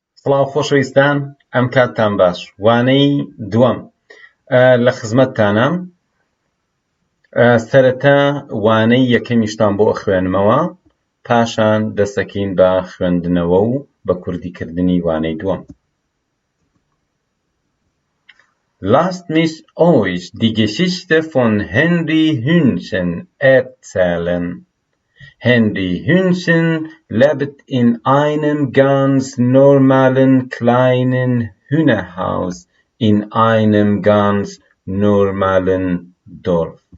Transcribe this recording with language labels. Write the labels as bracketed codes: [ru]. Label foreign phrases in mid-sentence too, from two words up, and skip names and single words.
[ckb] سڵاو خۆشەویستان، ئەم کاتتان باش. وانەی دووەم لە خزمەتتانە. سەرەتا وانەی یەکەمیشتان بۆ خوێنمەوە، پاشان دەسەکەین بە خوێندنەوە و بە کوردیکردنی وانەی دووەم. [de] Lasst mich euch die Geschichte von Henry Hühnchen erzählen. Henry Hühnchen lebt in einem ganz normalen kleinen Hühnerhaus in einem ganz normalen Dorf.